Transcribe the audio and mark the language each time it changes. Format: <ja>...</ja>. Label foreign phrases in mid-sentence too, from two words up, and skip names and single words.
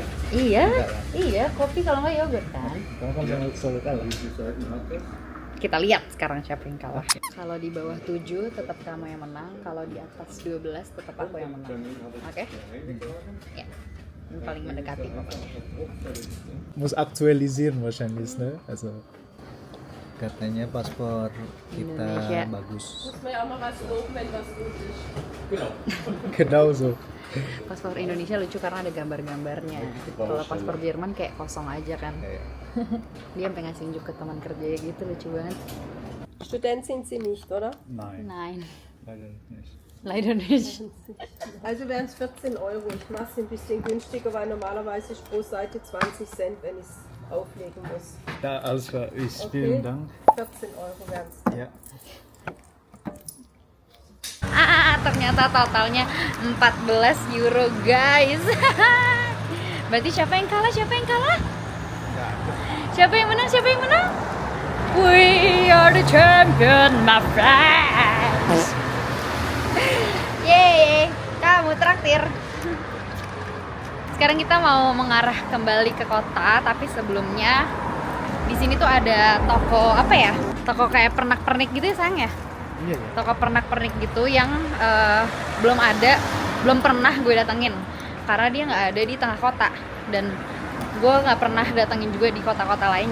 <id>Iya, kopi kalau nggak yogurt kan. Kamu kan selalu kalah. Kita lihat sekarang siapa yang kalah. Kalau di bawah 7 tetap kamu yang menang, kalau di atas 12 tetap aku yang menang. Oke? Ya. Ini paling mendekati pokoknya.</id> <de>Muss aktualisieren wahrscheinlich, ne?</de> <id>Also katanya paspor kita Indonesia. bagus.</id> <de>Muss man ja auch mal was loben, wenn was gut ist. Genau so.</de> <id>Paspor Indonesia lucu karena ada gambar-gambarnya. Kalau paspor Jerman kayak kosong aja kan. Dia sampai ngasih unjuk ke teman kerjanya gitu, lucu banget.</id> <de>Student sind Sie nicht, oder? Nein, Nein, leider nicht. leider nicht. Also wären es 14 Euro. Ich mache es ein bisschen günstiger, weil normalerweise ist pro Seite 20 Cent, wenn ich es auflegen muss. Da, alles klar. Okay. Vielen Dank. 14 Euro wären es. Ja.</de> <id>Ternyata totalnya 14 euro guys. Berarti siapa yang kalah? Siapa yang kalah? Siapa yang menang? Siapa yang menang?</id> <en>We are the champion, my friends.</en> <id>Yeay, kamu traktir. Sekarang kita mau mengarah kembali ke kota, tapi sebelumnya di sini tuh ada toko apa ya? Toko kayak pernak-pernik gitu ya sayang ya? Iya ya. Toko pernak-pernik gitu yang belum pernah gue datengin karena dia nggak ada di tengah kota dan gue nggak pernah datengin juga di kota-kota lain.</id>